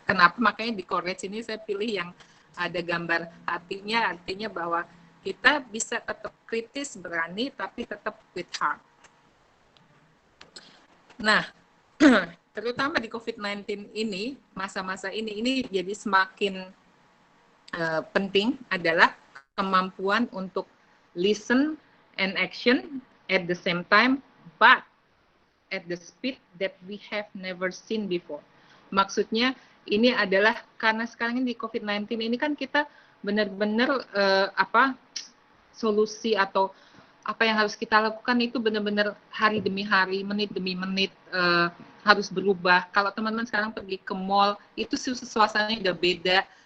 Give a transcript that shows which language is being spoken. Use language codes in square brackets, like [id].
[id] Kenapa makanya di courage ini saya pilih yang ada gambar artinya bahwa kita bisa tetap kritis, berani, tapi tetap [en] with heart. [id] Nah, terutama di COVID-19 ini, masa-masa ini jadi semakin penting adalah kemampuan untuk listen [en] and action at the same time, but at the speed that we have never seen before. [id] Maksudnya ini adalah karena sekarang ini di COVID-19 ini kan kita benar-benar solusi atau apa yang harus kita lakukan itu benar-benar hari demi hari, menit demi menit harus berubah. Kalau teman-teman sekarang pergi ke mall, itu suasananya udah beda.